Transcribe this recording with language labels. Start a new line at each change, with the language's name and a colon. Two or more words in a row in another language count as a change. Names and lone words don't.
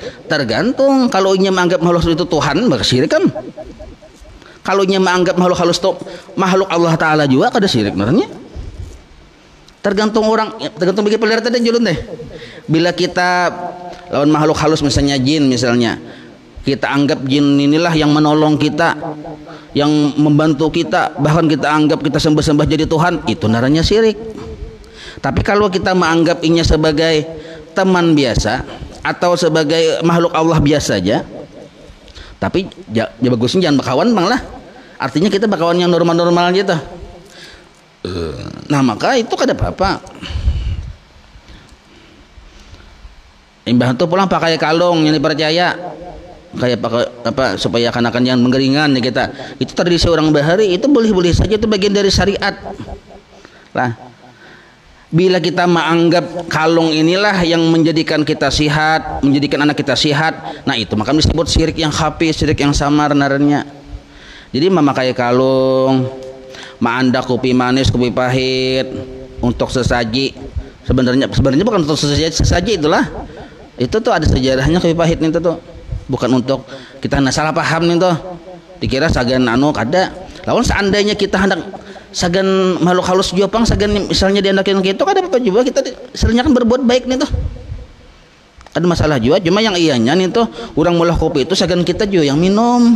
Banjar: Tergantung. Kalau inya menganggap makhluk halus itu Tuhan, maka syirik kan. Kalau inya menganggap makhluk halus itu makhluk Allah Ta'ala juga, kada syirik namanya. Tergantung orang, tergantung bagi pelihara tadi julun deh. Bila kita lawan makhluk halus misalnya jin misalnya, Kita anggap jin inilah yang menolong kita, yang membantu kita, bahkan kita anggap kita sembah-sembah jadi Tuhan, itu naranya syirik. Tapi kalau kita menganggap ini sebagai teman biasa atau sebagai makhluk Allah biasa aja, tapi ya bagusnya jangan bakawan bang lah. Artinya kita bakawan yang normal-normal aja tuh. Nah maka itu kada apa-apa. Imbah itu pulang pakai kalung yang dipercaya, kayak pakai apa supaya akan jangan menggeringan ya kita. Itu tradisi orang Bahari, itu boleh-boleh saja, itu bagian dari syariat. Lah, bila kita menganggap kalung inilah yang menjadikan kita sihat, menjadikan anak kita sihat, nah itu maka disebut syirik yang khafi, syirik yang samar naranya. Jadi memakai kalung, manda kopi manis, kopi pahit untuk sesaji. Sebenarnya bukan untuk sesaji itulah. Itu tuh ada sejarahnya kopi pahit itu tuh. Bukan untuk kita salah paham nih tuh. Dikira sagan anu kada. Lawan seandainya kita hendak sagan makhluk halus Jepang, sagan misalnya diandakin gitu, kada apa-apa juga, kita sebenarnya kan berbuat baik nih tuh. Ada masalah juga, cuma yang iyanya nih tuh orang mulah kopi itu sagan kita juga yang minum.